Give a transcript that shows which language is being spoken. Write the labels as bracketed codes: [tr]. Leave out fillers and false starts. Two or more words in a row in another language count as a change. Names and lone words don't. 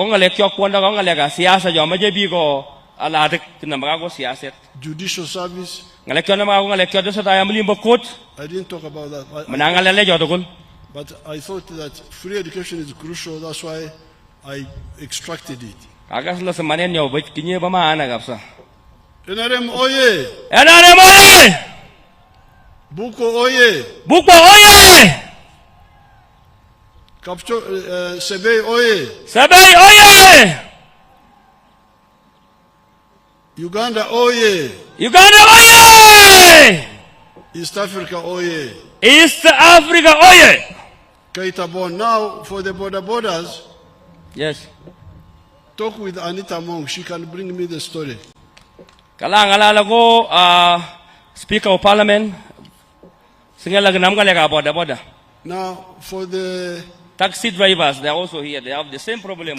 [en] Judicial service. I didn't talk about that. But I thought that free education is crucial, that's why I extracted it. NRM oye! NRM oye! Bukwo oye! Bukwo oye! Sebei oye! Sebei oye! Uganda oye! Uganda oye! East Africa oye! East Africa oye! Kaitabon. Now for the borders. Yes. Talk with Anita Mong. She can bring me the story. Speaker of Parliament. Now for the taxi drivers, they are also here. They have the same problem.